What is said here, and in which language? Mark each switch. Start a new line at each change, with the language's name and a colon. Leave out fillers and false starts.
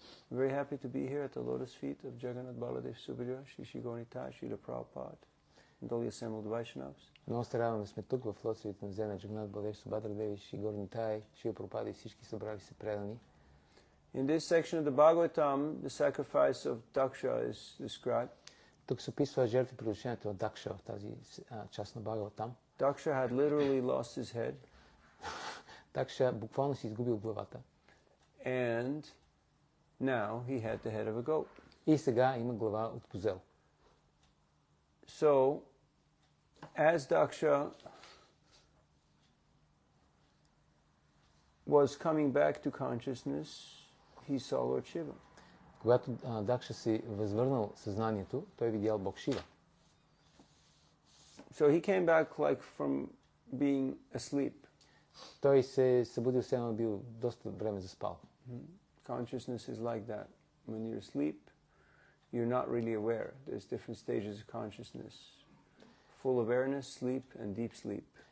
English: I'm very happy to be here at the lotus feet of Jagannath Baladev Subhadra, Shri Shri Gauranitai, Srila Prabhupada, and all the assembled Vaishnavas.
Bulgarian: Много се радвам да сме тук в лотосовите на Зена Джагнат Балдев Субхадра Деви, Шри Горнитай, Шри Прабхупада и всички събрали се предани.
English: In this section of the Bhagavatam, the sacrifice of Daksha is described.
Bulgarian: Тук се описва жертвоприношението на Дакша в тази част на Бхагаватам.
English: Daksha had literally lost his head.
Bulgarian: Дакша буквално си изгубил главата.
English: And now he had the head of a goat.
Bulgarian: И сега има глава от козел.
English: So, as Daksha was coming back to consciousness, he saw Lord Shiva.
Bulgarian: Когато Дакша си възвърнал съзнанието, той видял Бог Шива.
English: So he came back like from being asleep.
Bulgarian: Той се събудил, все едно бил доста време заспал.
English: Consciousness is like that. When you're asleep, you're not really aware. There's different stages of consciousness. Full awareness, sleep, and deep sleep.